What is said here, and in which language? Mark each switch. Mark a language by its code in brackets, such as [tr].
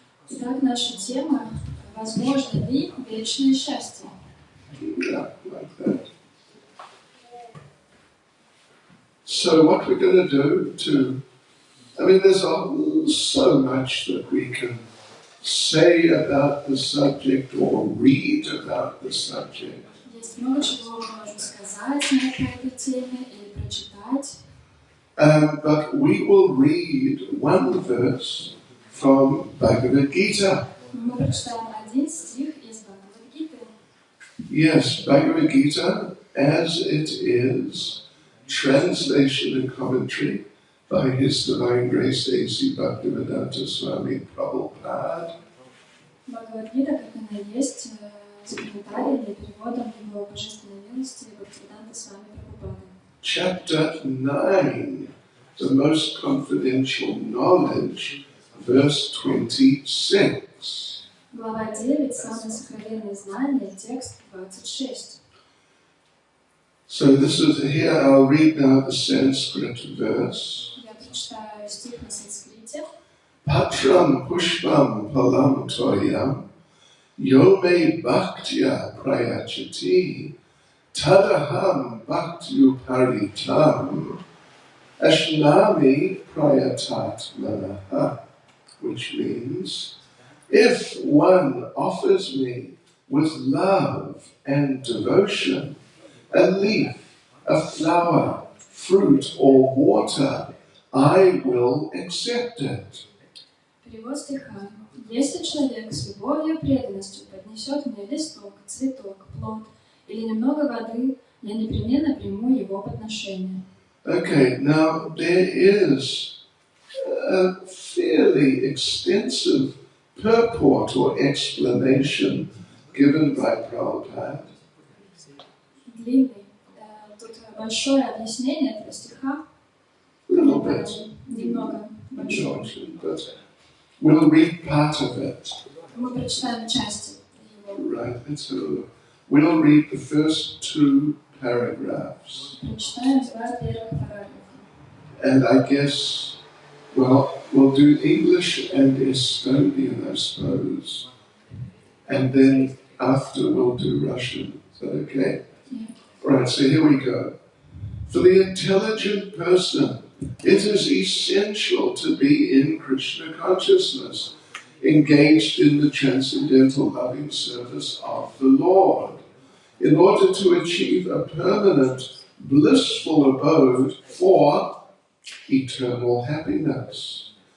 [ru] Итак, наша тема «Возможно ли вечное счастье?» [en] Yeah, like that. So what we're going to do there's so much that we can say about the subject or read about the subject. [ru] Есть много чего мы можем сказать по этой теме или прочитать. [en] But we will read one verse from Bhagavad-gita. [ru] Мы прочитаем один стих из Бхагавад-гиты. [en] Yes, Bhagavad-gita as it is translation and commentary by His Divine Grace A.C. Bhaktivedanta Swami Prabhupada. [ru] Бхагавад-гита, как она есть, с комментариями и переводом Его Божественной милости Бхактивиданта Свами Прабхупады. [en] Chapter 9, the most confidential knowledge, verse 26. [ru] Глава 9, самые сокровенные знания, текст 26. [en] So this is here, I'll read now the Sanskrit verse. [ru] Я прочитаю стих на санскрите. [sa] Patram pushpam palam toyam yo me bhaktya prayachati tadaham bhaktyu-paritam ashnami prayatat manaha, [en] which means, if one offers me with love and devotion a leaf, a flower, fruit, or water, I will accept it. [ru] Перевод стиха. Если человек с любовью и преданностью поднесет мне листок, цветок, плод или немного воды, я непременно приму его подношение. [en] Okay, now there is a fairly extensive purport or explanation given by Prabhupada. [ru] Длинный. Тут большое объяснение этого стиха. [en] Little bit. [ru] Немного большое. [en] But we'll read part of it. [ru] Мы прочитаем части его. [en] Right, we'll read the first 2 paragraphs. [ru] Прочитаем 2 первых параграфа. [en] And I guess, well, we'll do English and Estonian, I suppose. And then after we'll do Russian. Is that okay? Yeah. Right, so here we go. For the intelligent person, it is essential to be in Krishna consciousness, engaged in the transcendental loving service of the Lord, in order to achieve a permanent, blissful abode for eternal happiness.